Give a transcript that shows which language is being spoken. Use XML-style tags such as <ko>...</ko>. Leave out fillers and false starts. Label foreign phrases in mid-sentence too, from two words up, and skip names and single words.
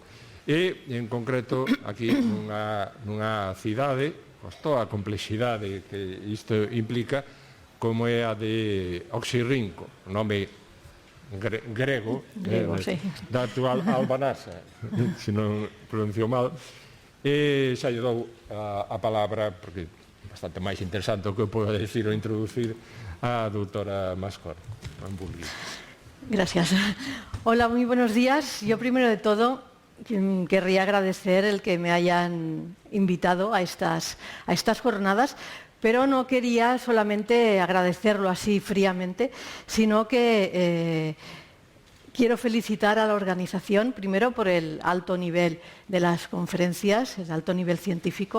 <gl>E, en concreto, aquí nunha cidade, con toda a complexidade que isto implica, como é a de Oxirrinco, nome grego da actual Albanasa, se non pronuncio mal. E xa lle dou a palabra, porque é bastante máis interesante o que eu podo decir ou introducir, a doutora Mascor.</gl> <es>Gracias. Hola, muy buenos días. Yo, primero de todo, querría agradecer el que me hayan invitado a estas jornadas, pero no quería solamente agradecerlo así fríamente, sino que quiero felicitar a la organización, primero por el alto nivel de las conferencias, el alto nivel científico.</es>